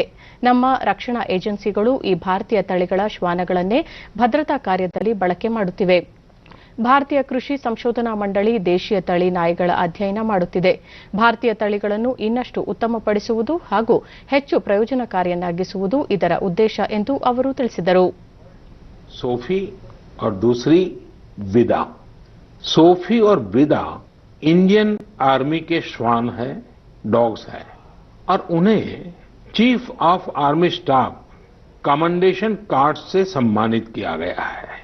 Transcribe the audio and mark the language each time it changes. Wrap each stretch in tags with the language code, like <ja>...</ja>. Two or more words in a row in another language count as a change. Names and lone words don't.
<kn>ನಮ್ಮ ರಕ್ಷಣಾ ಏಜೆನ್ಸಿಗಳು ಈ ಭಾರತೀಯ ತಳಿಗಳ ಶ್ವಾನಗಳನ್ನೇ ಭದ್ರತಾ ಕಾರ್ಯದಲ್ಲಿ ಬಳಕೆ ಮಾಡುತ್ತಿವೆ. ಭಾರತೀಯ ಕೃಷಿ ಸಂಶೋಧನಾ ಮಂಡಳಿ ದೇಶೀಯ ತಳಿ ನಾಯಿಗಳ ಅಧ್ಯಯನ ಮಾಡುತ್ತಿದೆ. ಭಾರತೀಯ ತಳಿಗಳನ್ನು ಇನ್ನಷ್ಟು ಉತ್ತಮಪಡಿಸುವುದು ಹಾಗೂ ಹೆಚ್ಚು ಪ್ರಯೋಜನಕಾರಿಯನ್ನಾಗಿಸುವುದು ಇದರ ಉದ್ದೇಶ ಎಂದು ಅವರು ತಿಳಿಸಿದರು.</kn> <hi>सोफी और दूसरी विदा। सोफी और विदा इंडियन आर्मी के श्वान है, डॉग्स है और उन्हें चीफ ऑफ आर्मी स्टाफ कमेंडेशन कार्ड से सम्मानित किया गया है।</hi>